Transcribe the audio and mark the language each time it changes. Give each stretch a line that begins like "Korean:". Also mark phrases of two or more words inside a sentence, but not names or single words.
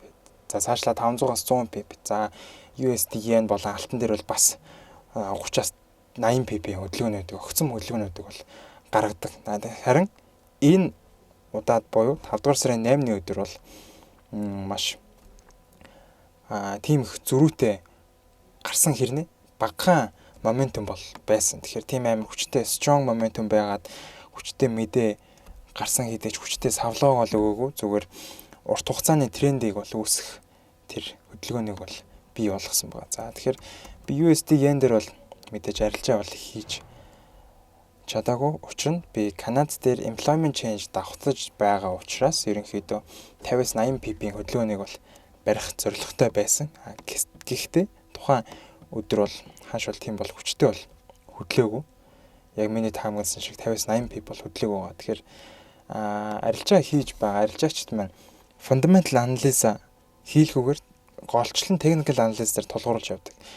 Mongolian: За цаашлаа 500-аас 100 PP. За USD yen болон алтан дээр бол бас 30-аас 80 PP хөдөлгөөнүүдийг огцом хөдөлгөөнүүдийг бол гаргадаг. Харин энэ удаад буюу 5 дугаар сарын 8-ны өдөр бол маш тийм их зөрүүтэй гарсан хэрнээ багахан моментум бол байсан. Тэгэхээр тийм амар хүчтэй
English: strong momentum
Mongolian: байгаад хүчтэй мэдээ гарсан хэдэж хүчтэй савлгааг бол өгөөгүй зүгээр урт хугацааны трендийг бол үүсгэх тэр хөдөлгөөнийг бол бий болгосон байна. За тэгэхээр би USD yen дээр бол мэдээж арилжаа бол хийж чадаагүй. Учир нь би Канад дээр
English: employment change
Mongolian: давхцаж байгаа учраас ерөнхийдөө 50-аас 80 PP-ийн хөдөлгөөнийг бол барих зорилготой байсан. Гэхдээ тухайн өдөр бол хааш бол тийм бол хүчтэй бол хөдлөөгүй. Яг миний таамагласан шиг 50-аас 80 PP бол хөдлөөг байгаа. Тэгэхээр арилжаа хийж байгаа арилжаагчид маань
English: fundamental analysis
Mongolian: хийлгүүгээр голчлон
English: technical analysis
Mongolian: дээр тулгуурлаж явдаг.